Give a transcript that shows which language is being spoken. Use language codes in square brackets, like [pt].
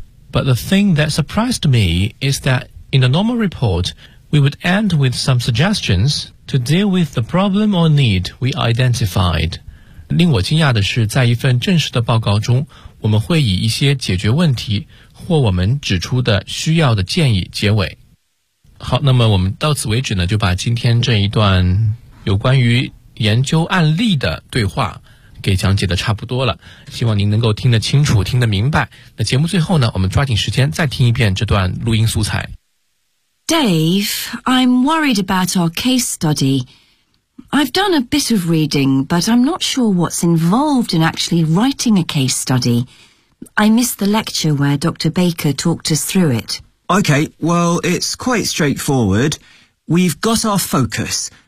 [en] But the thing that surprised me is that in a normal report, we would end with some suggestions to deal with the problem or need we identified。 [zh] 令我惊讶的是，在一份正式的报告中，我们会以一些解决问题或我们指出的需要的建议结尾。好，那么我们到此为止呢，就把今天这一段有关于研究案例的对话给讲解的差不多了，希望您能够听得清楚，听得明白。那节目最后呢，我们抓紧时间再听一遍这段录音素材。 [en] Dave, I'm worried about our case study. I've done a bit of reading, but I'm not sure what's involved in actually writing a case studyI missed the lecture where Dr. Baker talked us through it. Okay, well, it's quite straightforward. We've got our focus.